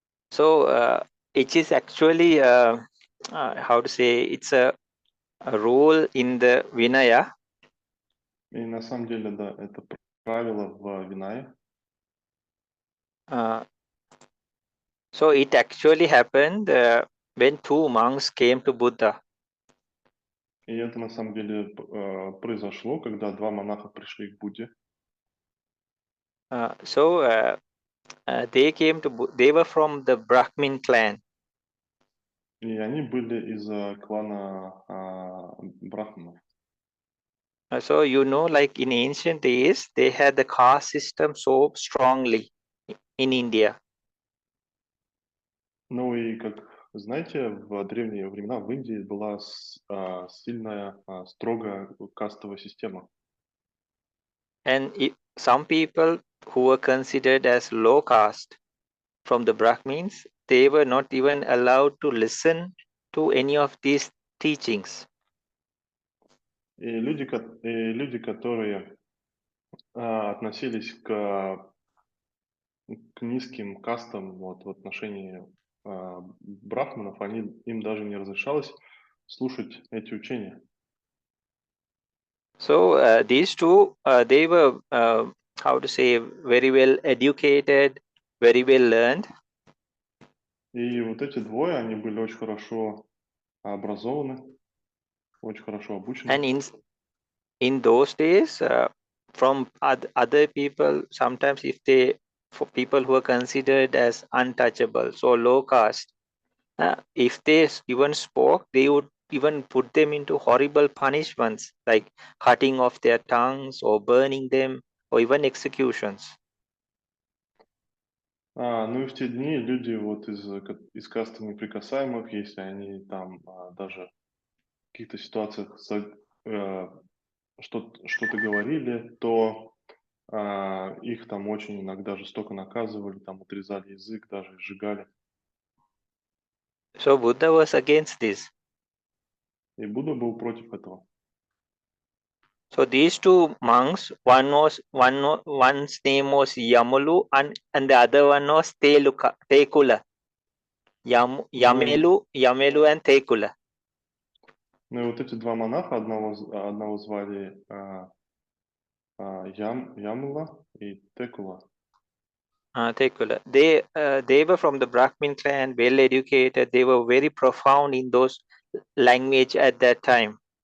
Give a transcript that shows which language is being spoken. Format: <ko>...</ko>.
<en>So it is actually how to say, it's a rule in the Vinaya.</en> <ru>И на самом деле, да, это правило в Винае.</ru> <en>So it actually happened when two monks came to Buddha.</en> <ru>И это на самом деле произошло, когда два монаха пришли к Будде.</ru> <en>So they were from the Brahmin clan.</en> <ru>И они были из клана брахманов.</ru> <en>So like in ancient days, they had the caste system so strongly in India.</en> <ru>Ну и, как знаете, в древние времена в Индии была сильная, строгая кастовая система.</ru> <en>And some people who were considered as low caste from the Brahmins, they were not even allowed to listen to any of these teachings.</en> <ru>И люди, которые относились к низким кастам вот, в отношении брахманов, им даже не разрешалось слушать эти учения.</ru> <en>So these two, they were, how to say, very well educated, very well learned.</en> <ru>И вот эти двое, они были очень хорошо образованы, очень хорошо обучены.</ru> <en>And in those days, from other people, sometimes for people who are considered as untouchable, so low caste, if they even spoke, they would even put them into horrible punishments like cutting off their tongues or burning them or even executions.</en> <ru>Ну и в те дни люди вот из касты неприкасаемых, если они там даже в каких-то ситуациях что-то говорили, то их там очень иногда жестоко наказывали, там отрезали язык, даже сжигали.</ru> <en>So Buddha was against this.</en> <ru>И Будда был против этого.</ru> <en>So these two monks, one's name was Yamalu and the other one was Tekula. Yamelu and Tekula.</en> <ru>Ну и вот эти два монаха, одного звали Ямула и Текула.</ru> <en>Tekula. They were from the Brahmin clan, well educated. They were very profound in those language at that time.</en>